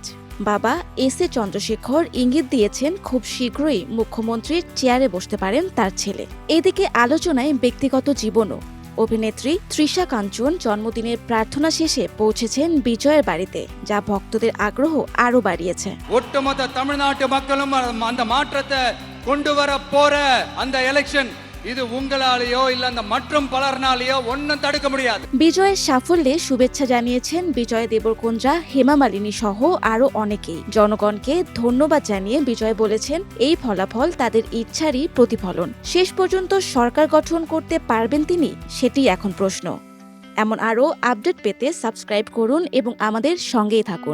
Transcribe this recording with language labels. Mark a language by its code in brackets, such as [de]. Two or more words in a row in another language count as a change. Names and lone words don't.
[bn] বাবা এস এ চন্দ্রশেখর ইঙ্গিত দিয়েছেন খুব শীঘ্রই মুখ্যমন্ত্রীর চেয়ারে বসতে পারেন তার ছেলে। এদিকে আলোচনায় ব্যক্তিগত জীবনও। অভিনেত্রী তৃষা কাঞ্চন জন্মদিনের প্রার্থনা শেষে পৌঁছেছেন বিজয়ের বাড়িতে, যা ভক্তদের আগ্রহ আরও বাড়িয়েছে। [ta] ஒட்டுமொத்த தமிழ்நாட்டு மக்களும் அந்த மாற்றத்தை கொண்டு வர போற அந்த எலெக்ஷன் இது உங்களாலேயோ இல்ல அந்த மற்றும் பலர்னாலேயோ ஒன்னும் தடுக்க முடியாது। [bn] বিজয়ের সাফল্যে শুভেচ্ছা জানিয়েছেন বিজয় দেবরকোন্ডা, হেমা মালিনী সহ আরও অনেকেই। জনগণকে ধন্যবাদ জানিয়ে বিজয় বলেছেন এই ফলাফল তাদের ইচ্ছারই প্রতিফলন। শেষ পর্যন্ত সরকার গঠন করতে পারবেন তিনি, সেটি এখন প্রশ্ন। এমন আরও আপডেট পেতে সাবস্ক্রাইব করুন এবং আমাদের সঙ্গেই থাকুন।